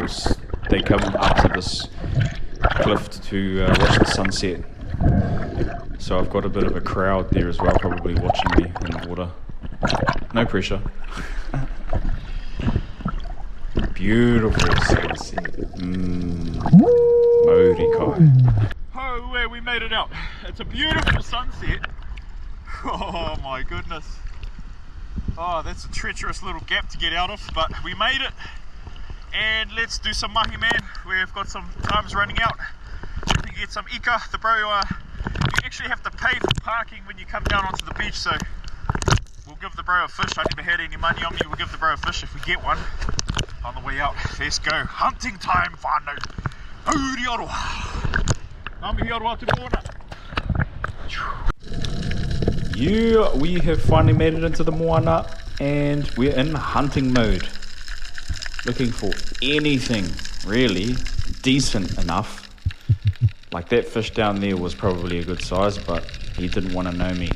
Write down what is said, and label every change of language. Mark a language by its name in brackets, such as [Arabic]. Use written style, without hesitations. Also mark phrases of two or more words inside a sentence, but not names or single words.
[English] They come up to this cliff to watch the sunset. So I've got a bit of a crowd there as well, probably watching me in the water. No pressure. Beautiful sunset. [Māori] Mauri kai. [English] Oh, we made it out. It's a beautiful sunset. Oh my goodness. Oh, that's a treacherous little gap to get out of, but we made it. And let's do some mahi, man. We've got some times running out. We can get some ika. The bro, you actually have to pay for parking when you come down onto the beach, so we'll give the bro a fish. I never had any money on me. We'll give the bro a fish if we get one on the way out. Let's go. Hunting time, [Māori] whānau. Auri aroha. Ngā mihi aroha te moana. [English] Yeah, we have finally made it into the moana and we're in hunting mode. Looking for anything really decent enough. Like that fish down there was probably a good size, but he didn't want to know me.